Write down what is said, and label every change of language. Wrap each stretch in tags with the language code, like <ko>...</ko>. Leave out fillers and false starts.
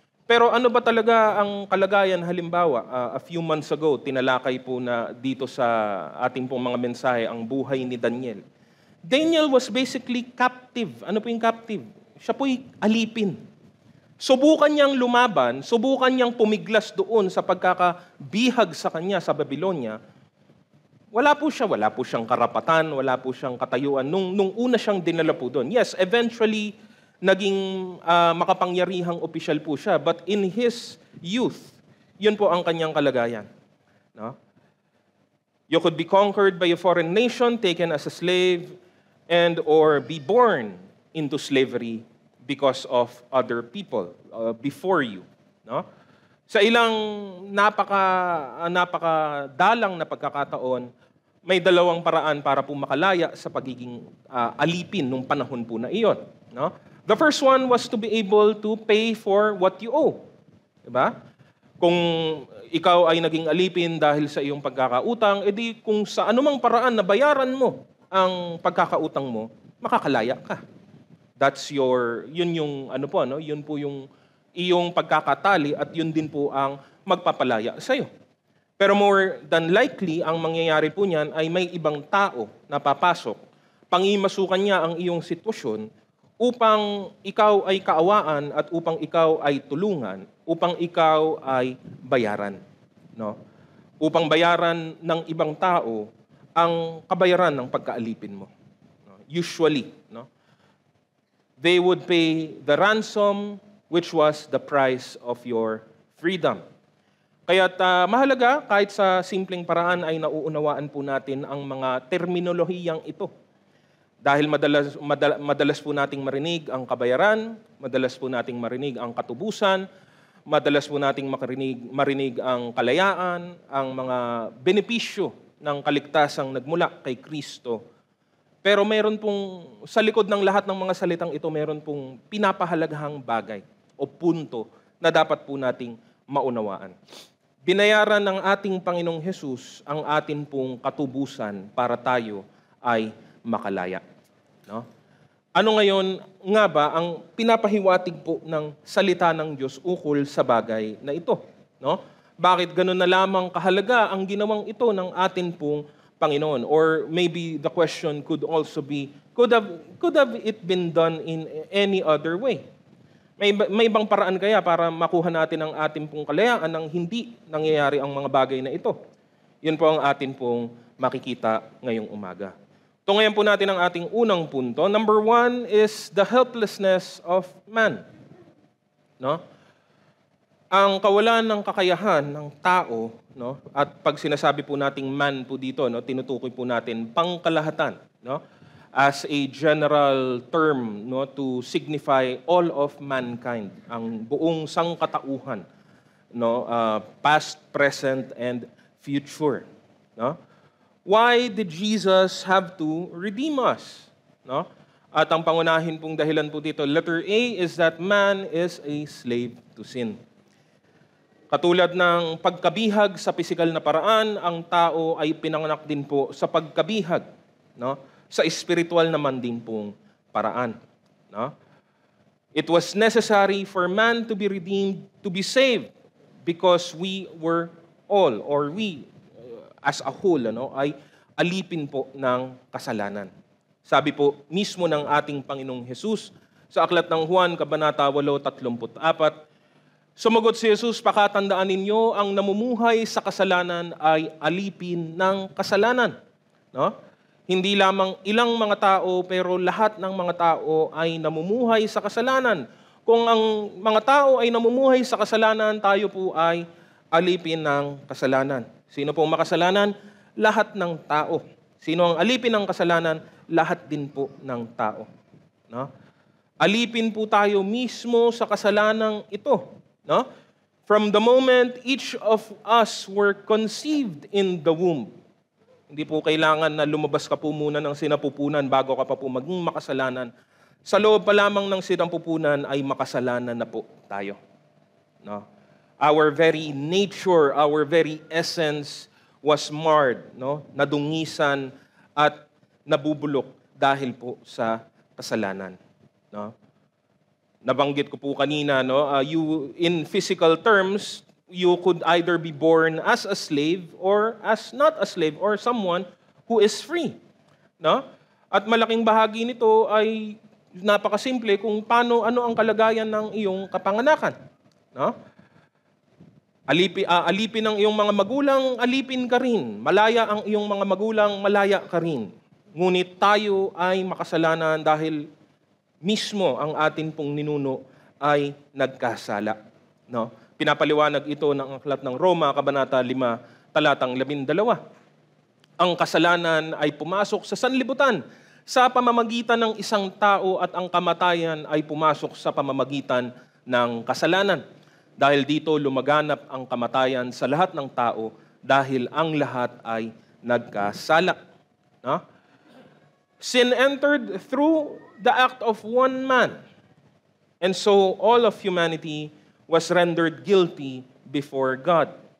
<tl>Pero ano ba talaga ang kalagayan? Halimbawa,</tl> <en>a few months ago,</en> <tl>tinalakay po na dito sa ating pong mga mensahe ang buhay ni Daniel.</tl> <en>Daniel was basically captive.</en> <tl>Ano po yung captive? Siya po'y alipin. Subukan niyang lumaban, subukan niyang pumiglas doon sa pagkakabihag sa kanya sa Babylonia. Wala po siyang karapatan, wala po siyang katayuan. Nung una siyang dinala po doon.</tl> <en>Yes, eventually,</en> <tl>naging makapangyarihang opisyal po siya.</tl> <en>But in his youth,</en> <tl>yun po ang kanyang kalagayan. No?</tl> <en>You could be conquered by a foreign nation, taken as a slave, and or be born into slavery because of other people before you.</en> <tl>No? Sa ilang napakadalang na pagkakataon, may dalawang paraan para po makalaya sa pagiging alipin nung panahon po na iyon. No?</tl> <en>The first one was to be able to pay for what you owe.</en> <tl>Diba? Kung ikaw ay naging alipin dahil sa iyong pagkakautang, edi kung sa anumang paraan na bayaran mo ang pagkakautang mo, makakalaya ka. That's yun po yung iyong pagkakatali at yun din po ang magpapalaya sa iyo. Pero</tl> <en>more than likely,</en> <tl>ang mangyayari po niyan ay may ibang tao na papasok, pangimasukan niya ang iyong sitwasyon upang ikaw ay kaawaan at upang ikaw ay tulungan, upang ikaw ay bayaran. No? Upang bayaran ng ibang tao ang kabayaran ng pagkaalipin mo. No? Usually, no?</tl> <en>They would pay the ransom which was the price of your freedom.</en> <tl>Kaya't mahalaga, kahit sa simpleng paraan ay nauunawaan po natin ang mga terminolohiyang ito. Dahil madalas po nating marinig ang kabayaran, madalas po nating marinig ang katubusan, madalas po nating marinig ang kalayaan, ang mga benepisyo ng kaligtasang nagmula kay Kristo Pero meron pong, sa likod ng lahat ng mga salitang ito, meron pong pinapahalagahang bagay o punto na dapat po nating maunawaan. Binayaran ng ating Panginoong Hesus ang atin pong katubusan para tayo ay makalaya. No? Ano ngayon nga ba ang pinapahiwatig po ng salita ng Diyos ukol sa bagay na ito? No? Bakit gano'n na lamang kahalaga ang ginawang ito ng atin pong Panginoon?</tl> <en>Or maybe the question could also be, could have it been done in any other way?</en> <tl>May ibang paraan kaya para makuha natin ang ating pong kalayaan nang hindi nangyayari ang mga bagay na ito? Yun po ang atin pong makikita ngayong umaga. Tungayan po natin ang ating unang punto.</tl> <en>Number 1 is the helplessness of man.</en> <tl>No? Ang kawalan ng kakayahan ng tao, no? At pag sinasabi po nating man po dito, no, tinutukoy po natin pangkalahatan, no?</tl> <en>As a general term, no, to signify all of mankind,</en> <tl>ang buong sangkatauhan,</tl> <en>no, past, present, and future, no? Why did Jesus have to redeem us, no?</en> <tl>At ang pangunahin pong dahilan po dito,</tl> <en>letter A, is that man is a slave to sin.</en> <tl>Katulad ng pagkabihag sa pisikal na paraan, ang tao ay pinanganak din po sa pagkabihag, no? Sa espiritual naman din pong paraan. No?</tl> <en>It was necessary for man to be redeemed, to be saved, because we were all, or we as a whole,</en> <tl>ano, ay alipin po ng kasalanan. Sabi po mismo ng ating Panginoong Hesus sa aklat ng Juan, Kabanata 8:34, sumagot si Jesus, pakatandaan ninyo, ang namumuhay sa kasalanan ay alipin ng kasalanan. No? Hindi lamang ilang mga tao, pero lahat ng mga tao ay namumuhay sa kasalanan. Kung ang mga tao ay namumuhay sa kasalanan, tayo po ay alipin ng kasalanan. Sino pong makasalanan? Lahat ng tao. Sino ang alipin ng kasalanan? Lahat din po ng tao. No? Alipin po tayo mismo sa kasalanang ito. No?</tl> <en>From the moment each of us were conceived in the womb.</en> <tl>Hindi po kailangan na lumabas ka po muna ng sinapupunan bago ka pa po maging makasalanan. Sa loob pa lamang ng sinapupunan ay makasalanan na po tayo. No?</tl> <en>Our very nature, our very essence was marred, no?</en> <tl>Nadungisan at nabubulok dahil po sa kasalanan. No? Nabanggit ko po kanina,</tl> <en>no? You, in physical terms, you could either be born as a slave or as not a slave or someone who is free.</en> <tl>No? At malaking bahagi nito ay napakasimple kung ano ang kalagayan ng iyong kapanganakan. No? Alipin ng iyong mga magulang, alipin ka rin. Malaya ang iyong mga magulang, malaya ka rin. Ngunit tayo ay makasalanan dahil mismo ang atin pong ninuno ay nagkasala. No? Pinapaliwanag ito ng aklat ng Roma, Kabanata 5, talatang 12. Ang kasalanan ay pumasok sa sanlibutan sa pamamagitan ng isang tao at ang kamatayan ay pumasok sa pamamagitan ng kasalanan. Dahil dito lumaganap ang kamatayan sa lahat ng tao dahil ang lahat ay nagkasala. No?</tl> <en>Sin entered through the act of one man. And so all of humanity was rendered guilty before God.</en>